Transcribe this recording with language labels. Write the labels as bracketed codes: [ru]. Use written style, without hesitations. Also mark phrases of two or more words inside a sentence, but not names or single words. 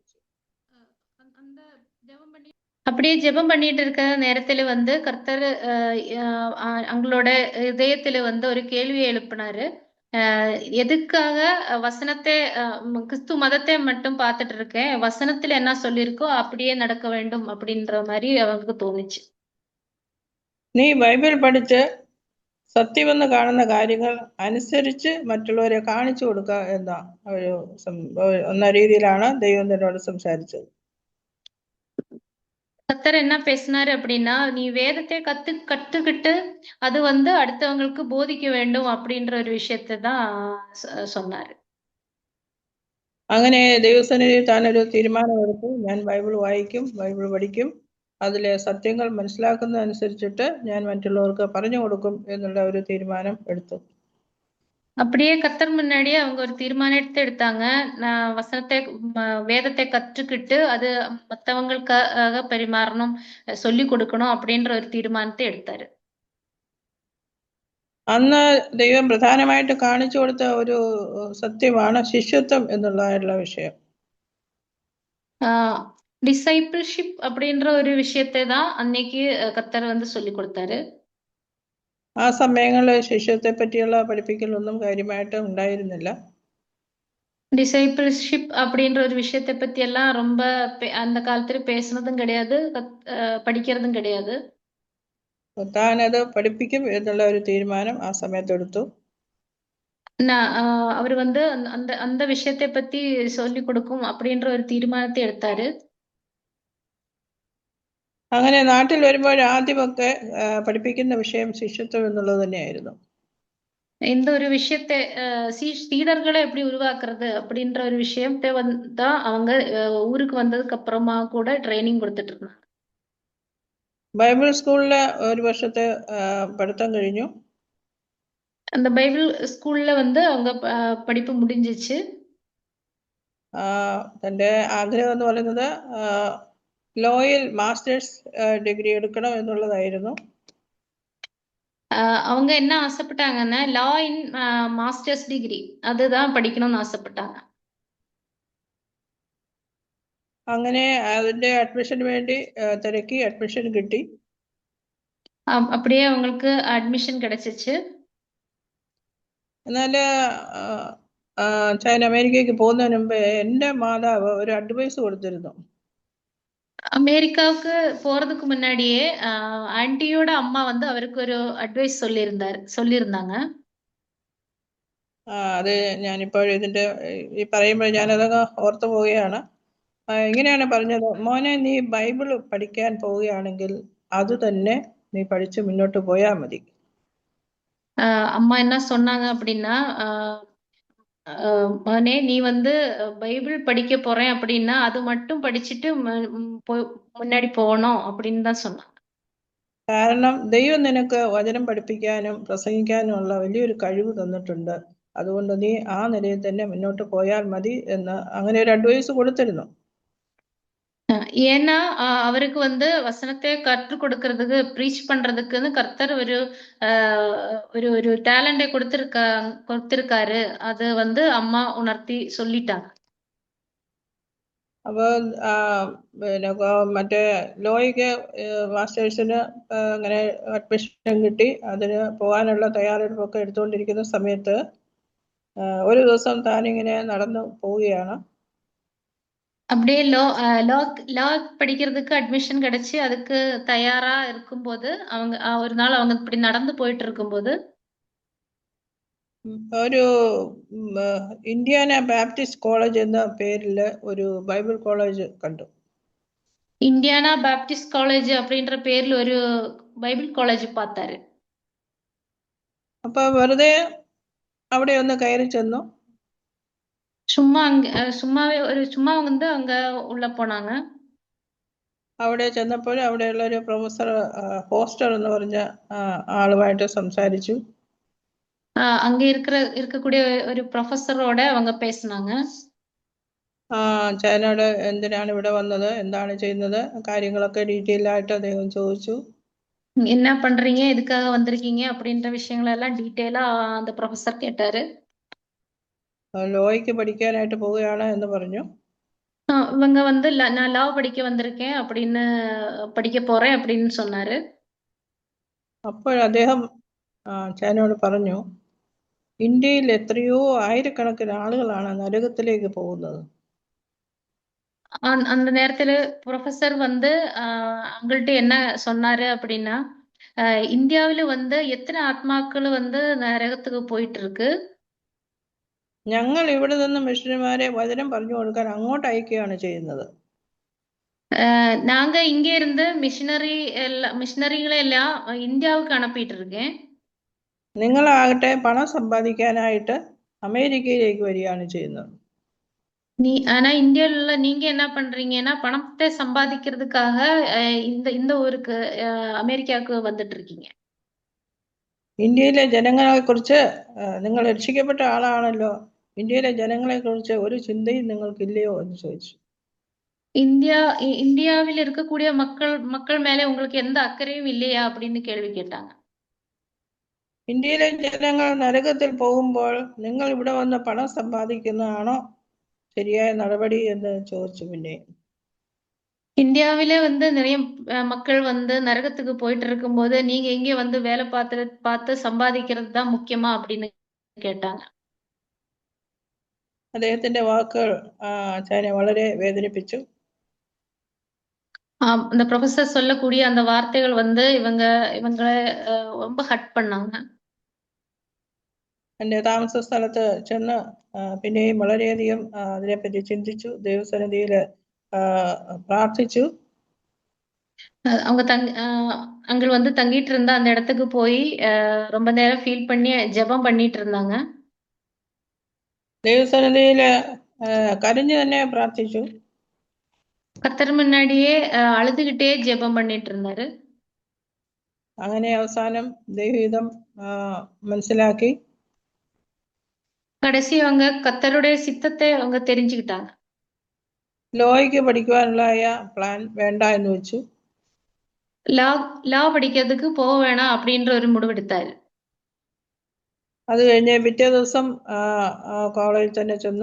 [ta] அப்படியே ஜெபம் பண்ணிட்டு இருக்கிற நேரத்துல வந்து கர்த்தர் அவங்களோட இதயத்துல வந்து ஒரு கேள்வியை எழுப்பினாரு. எதுக்காக வசனத்தை கிறிஸ்து மதத்தை மட்டும் பார்த்துட்டு இருக்கேன், வசனத்துல என்ன சொல்லியிருக்கோ அப்படியே நடக்க வேண்டும் அப்படின்ற மாதிரி அவங்களுக்கு தோணுச்சு. [ml] നീ ബൈബിൾ പഠിച്ച് സത്യമെന്ന് കാണുന്ന കാര്യങ്ങൾ അനുസരിച്ച് മറ്റുള്ളവരെ കാണിച്ചു കൊടുക്കുക എന്ന രീതിയിലാണ് ദൈവം തന്നോട് സംസാരിച്ചത്. [ta] கர்த்தர் என்ன பேசினாரு அப்படின்னா, நீ வேதத்தை கத்துக்கிட்டு அது வந்து அடுத்தவங்களுக்கு போதிக்க வேண்டும் அப்படின்ற ஒரு விஷயத்தை தான் சொன்னாரு. [ml] അങ്ങനെ ദൈവസന്നിധിയിൽ താനൊരു തീരുമാനമെടുത്തു, ഞാൻ ബൈബിൾ വായിക്കും, ബൈബിൾ പഠിക്കും, അതിലെ സത്യങ്ങൾ മനസ്സിലാക്കുന്നതനുസരിച്ചിട്ട് ഞാൻ മറ്റുള്ളവർക്ക് പറഞ്ഞു കൊടുക്കും എന്നുള്ള ഒരു തീരുമാനം എടുത്തു. [ta] அப்படியே கர்த்தர் முன்னாடியே அவங்க ஒரு தீர்மானத்தை எடுத்தாங்க. நான் வேதத்தை கற்றுக்கிட்டு அது மத்தவங்களுக்காக பரிமாறணும், சொல்லி கொடுக்கணும் அப்படின்ற ஒரு தீர்மானத்தை எடுத்தாரு. [ml] അന്ന് ദൈവം പ്രധാനമായിട്ട് കാണിച്ചു കൊടുത്ത ഒരു സത്യമാണ് ശിഷ്യത്വം എന്നുള്ള വിഷയം. [ta] டிசைபிள்ஷிப் அப்படின்ற ஒரு விஷயத்தை தான் அன்னைக்கு கர்த்தர் வந்து சொல்லி கொடுத்தாரு. [ml] ആ സമയങ്ങളിൽ ശിഷ്യത്തെ പറ്റിയുള്ള പഠിപ്പിക്കലൊന്നും കാര്യമായിട്ട് ഉണ്ടായിരുന്നില്ല. [ta] டிசைபிள்ஷிப் அப்படின்ற ஒரு விஷயத்தை பத்தி எல்லாம் ரொம்ப அந்த காலத்துல பேசுனதும் கிடையாது, படிக்கிறதும் கிடையாது. [ml] താനത് പഠിപ്പിക്കും എന്നുള്ള ഒരു തീരുമാനം ആ സമയത്തെടുത്തു. [ta] அவர் வந்து அந்த விஷயத்தை பத்தி சொல்லி கொடுக்கும் அப்படின்ற ஒரு தீர்மானத்தை எடுத்தாரு. [ml] അങ്ങനെ നാട്ടിൽ വരുമ്പോൾ ആദ്യമൊക്കെ പഠിപ്പിക്കുന്ന വിഷയം ശിഷ്യത്വം എന്നുള്ളത് തന്നെയായിരുന്നു. [ta] இந்த ஒரு விஷயத்தை சீடர்களை எப்படி உருவாக்குறது அப்படின்ற ஒரு விஷயத்தை தான் அவங்க ஊருக்கு வந்ததுக்கு அப்புறமா கூட ட்ரைனிங் கொடுத்துட்டு இருந்தாங்க. [en] Bible school [ml] ഒരു വർഷത്തെ പഠിത്തം കഴിഞ്ഞു. [ta] அந்த [en] Bible school [ta] வந்து அவங்க படிப்பு முடிஞ்சிச்சு. [ml] തന്റെ ആഗ്രഹം എന്ന് പറയുന്നത് ലോയിൽ [en] masters degree [ml] എടുക്കണം എന്നുള്ളതായിരുന്നു. [ta] அவங்க என்ன ஆசைப்பட்டாங்கன்னா [en] law in masters degree [ta] அதுதான் படிக்கணும்னு ஆசைப்பட்டாங்க. [ml] അങ്ങനെ അതിന്റെ അഡ്മിഷന് വേണ്ടി തിരക്കി, അഡ്മിഷൻ കിട്ടി. [ta] அப்படியே அவங்களுக்கு அட்மிஷன் கிடைச்சிச்சு. [ml] എന്നാൽ അമേരിക്കയ്ക്ക് പോകുന്നതിന് മുമ്പ് എൻ്റെ മാതാവ് ഒരു അഡ്വൈസ് കൊടുത്തിരുന്നു. [ta] அமெரிக்காவுக்கு போறதுக்கு முன்னாடியே ஆன்ட்டியோட அம்மா வந்து அவருக்கு ஒரு அட்வைஸ் சொல்லியிருந்தாங்க. [ml] അത് ഞാനിപ്പോൾ ഇതിന്റെ ഈ പറയുമ്പോൾ ഞാനതൊക്കെ ഓർത്തു പോവുകയാണ്. ഇങ്ങനെയാണ് പറഞ്ഞത്, മോനെ നീ ബൈബിൾ പഠിക്കാൻ പോവുകയാണെങ്കിൽ അത് തന്നെ നീ പഠിച്ച് മുന്നോട്ട് പോയാൽ മതി. [ta] அம்மா என்ன சொன்னாங்க அப்படின்னா, மகனே நீ வந்து பைபிள் படிக்க போறேன் அப்படின்னா அது மட்டும் படிச்சுட்டு முன்னாடி போகணும் அப்படின்னு தான் சொன்னாங்க. [ml] കാരണം ദൈവം നിനക്ക് വചനം പഠിപ്പിക്കാനും പ്രസംഗിക്കാനുമുള്ള വലിയൊരു കഴിവ് തന്നിട്ടുണ്ട്. അതുകൊണ്ട് നീ ആ നിലയിൽ തന്നെ മുന്നോട്ട് പോയാൽ മതി എന്ന് അങ്ങനെ ഒരു അഡ്വൈസ് കൊടുത്തിരുന്നു. [ta] ஏன்னா அவருக்கு வந்து வசனத்தை கற்றுக் கொடுக்கறதுக்கு ப்ரீச் பண்றதுக்குன்னு கர்த்தர் ஒரு ஒரு டேலண்டை கொடுத்திருக்காரு. அது வந்து அம்மா உணர்த்தி சொல்லிட்டாங்க. [ml] അപ്പോൾ പിന്നെ മറ്റേ ലോയ്ക്ക് മാസ്റ്റേഴ്സിന് അങ്ങനെ അഡ്മിഷൻ കിട്ടി. അതിന് പോകാനുള്ള തയ്യാറെടുപ്പൊക്കെ എടുത്തുകൊണ്ടിരിക്കുന്ന സമയത്ത് ഒരു ദിവസം താനിങ്ങനെ നടന്നു പോവുകയാണ്. [ta] அப்படியே லா படிக்கிறதுக்கு அட்மிஷன் கிடைச்சு அதுக்கு தயாரா இருக்கும்போது அவங்க ஒரு நாள் அவங்க இப்படி நடந்து போயிட்டு இருக்கும்போது [ml] ഒരു ഇന്ത്യാന ബാപ്റ്റിസ്റ്റ് കോളേജ് എന്ന പേരില് ഒരു ബൈബിൾ കോളേജ് കണ്ടു. [ta] இந்தியானா பாப்டிஸ்ட் காலேஜ் அப்படின்ற பேர்ல ஒரு பைபிள் காலேஜ் பார்த்தாரு. [ml] അപ്പൊ വെറുതെ അവിടെ ഒന്ന് കയറി ചെന്നു. [ta] சும்மா வந்து அங்க உள்ள போனாங்க. [ml] അവിടെ ചെന്നപ്പോൾ അവിടെയുള്ള ഒരു പ്രൊഫസർ ഹോസ്റ്റർ എന്ന് പറഞ്ഞ ആളുമായിട്ട് സംസാരിച്ചു. [ta] அங்க இருக்கக்கூடிய ஒரு ப்ரொஃபஸரோட அவங்க பேசினாங்க. [ml] ചൈനയോട് എന്തിനാണ് ഇവിടെ വന്നത്, എന്താണ് ചെയ്യുന്നത്, കാര്യങ്ങളൊക്കെ ഡീറ്റെയിൽ ആയിട്ട് അദ്ദേഹം ചോദിച്ചു. [ta] என்ன பண்றீங்க, எதுக்காக வந்திருக்கீங்க அப்படின்ற விஷயங்கள் எல்லாம் டீட்டெயிலா அந்த ப்ரொஃபஸர் கேட்டாரு. [ml] ലോയ്ക്ക് പഠിക്കാനായിട്ട് പോവുകയാണ് എന്ന് പറഞ്ഞു. [ta] இவங்க வந்து நான் லா படிக்க வந்திருக்கேன் அப்படின்னு படிக்க போறேன் அப்படின்னு சொன்னாரு. [ml] അപ്പോൾ അദ്ദേഹം ചൈനയോട് പറഞ്ഞു, ഇന്ത്യയിൽ എത്രയോ ആയിരക്കണക്കിന് ആളുകളാണ് നരകത്തിലേക്ക് പോകുന്നത്. [ta] அந்த நேரத்துல ப்ரொஃபஸர் வந்து அவங்கள்ட்ட என்ன சொன்னாரு அப்படின்னா, இந்தியாவில வந்து எத்தனை ஆத்மாக்கள் வந்து நரகத்துக்கு போயிட்டு இருக்கு. [ml] ഞങ്ങൾ ഇവിടെ നിന്ന് മിഷണറിമാരെ വചനം പറഞ്ഞു കൊടുക്കാൻ അങ്ങോട്ട് അയക്കുകയാണ് ചെയ്യുന്നത്. [ta] நாங்க இங்க இருந்து மிஷனரிகளை எல்லாம் இந்தியாவுக்கு அனுப்பிட்டு இருக்கேன். [ml] നിങ്ങളാകട്ടെ പണം സമ്പാദിക്കാനായിട്ട് അമേരിക്കയിലേക്ക് വരികയാണ് ചെയ്യുന്നത്. [ta] ஆனா இந்தியால நீங்க என்ன பண்றீங்கன்னா பணத்தை சம்பாதிக்கிறதுக்காக இந்த ஊருக்கு அமெரிக்காவுக்கு வந்துட்டு இருக்கீங்க. [ml] ഇന്ത്യയിലെ ജനങ്ങളെ കുറിച്ച് നിങ്ങൾ രക്ഷിക്കപ്പെട്ട ആളാണല്ലോ, ഇന്ത്യയിലെ ജനങ്ങളെ കുറിച്ച് ഒരു ചിന്തയും നിങ്ങൾക്കില്ലയോ എന്ന് ചോദിച്ചു. [ta] இந்தியாவில் இருக்கக்கூடிய மக்கள் மேலே உங்களுக்கு எந்த அக்கறையும் இல்லையா அப்படின்னு கேள்வி கேட்டாங்க. [ml] ഇന്ത്യയിലെ ജനങ്ങൾ നരകത്തിൽ പോകുമ്പോൾ നിങ്ങൾ ഇവിടെ വന്ന് പണം സമ്പാദിക്കുന്നതാണോ ശരിയായ നടപടി എന്ന് ചോദിച്ചു. പിന്നെ [ta] இந்தியாவிலே வந்து நிறைய மக்கள் வந்து நரகத்துக்கு போயிட்டு இருக்கும்போது நீங்க இங்கே வந்து வேலை பார்த்து சம்பாதிக்கிறது தான் முக்கியமா அப்படின்னு கேட்டாங்க. [ml] അദ്ദേഹത്തിന്റെ വാക്കുകൾ ചൈന വളരെ വേദനിപ്പിച്ചു. [ta] அந்த ப்ரொஃபசர் சொல்லக்கூடிய அந்த வார்த்தைகள் வந்து இவங்களை ரொம்ப ஹட் பண்ணாங்க. [ml] എന്റെ താമസ സ്ഥലത്ത് ചെന്ന് പിന്നെയും വളരെയധികം അതിനെപ്പറ്റി ചിന്തിച്ചു, ദൈവസന്നിധിയിൽ പ്രാർത്ഥിച്ചു. [ta] அவங்க அங்க வந்து தங்கிட்டு இருந்த அந்த இடத்துக்கு போய் ரொம்ப நேரம் ஃபீல் பண்ணி ஜெபம் பண்ணிட்டு இருந்தாங்க. [ml] ദൈവസന്നിധിയിൽ കരഞ്ഞു തന്നെ പ്രാർത്ഥിച്ചു. [ta] கர்த்தர் முன்னாடியே அழுதுகிட்டே ஜெபம் பண்ணிட்டு இருந்தாரு. [ml] അങ്ങനെ അവസാനം ദൈവഹിതം മനസ്സിലാക്കി. [ta] கடைசி அவங்க கர்த்தருடைய சித்தத்தை அவங்க தெரிஞ்சுக்கிட்டாங்க. [ml] ലോയ്ക്ക് പഠിക്കുവാനുള്ള പ്ലാൻ വേണ്ട എന്ന് വെച്ചു. [ta] லா படிக்கிறதுக்கு போக வேணாம் அப்படின்ற ஒரு முடிவெடுத்தாரு. [ml] അത് കഴിഞ്ഞ് പിറ്റേ ദിവസം കോളേജിൽ തന്നെ ചെന്നു.